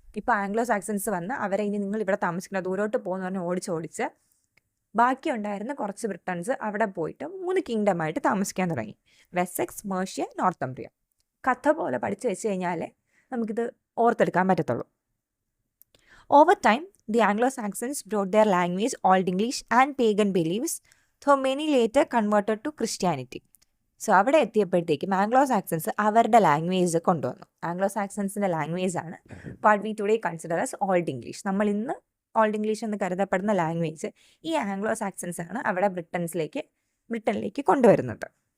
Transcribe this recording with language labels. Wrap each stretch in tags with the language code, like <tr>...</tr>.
<ml>ഇപ്പോൾ Anglo Saxons വന്ന് അവരെ ഇനി നിങ്ങൾ ഇവിടെ താമസിക്കണം, ദൂരോട്ട് പോകുന്ന പറഞ്ഞാൽ ഓടിച്ച് ബാക്കി ഉണ്ടായിരുന്ന കുറച്ച് ബ്രിട്ടൻസ് അവിടെ പോയിട്ട് 3 കിങ്ഡമായിട്ട് താമസിക്കാൻ തുടങ്ങി. വെസെക്സ്, മേഴ്സിയ, നോർത്തംബ്രിയ. കഥ പോലെ പഠിച്ചു വെച്ച് കഴിഞ്ഞാലേ നമുക്കിത് ഓർത്തെടുക്കാൻ പറ്റത്തുള്ളൂ.</ml> <en>Over time, the Anglo-Saxons brought their language, Old English and pagan beliefs, though many later converted to Christianity.</en> <ml>So അവിടെ എത്തിയപ്പോഴത്തേക്കും ആംഗ്ലോ സാക്സൺസ് അവരുടെ ലാംഗ്വേജ് കൊണ്ടുവന്നു. ആംഗ്ലോ സാക്സൺസിൻ്റെ ലാംഗ്വേജ് ആണ്</ml> <en>What we today consider as old English.</en> <ml>നമ്മൾ ഇന്ന് old English എന്ന് കരുതപ്പെടുന്ന language ഈ Anglo Saxons ആണ് അവിടെ ബ്രിട്ടനിലേക്ക് കൊണ്ടുവരുന്നത്.</ml>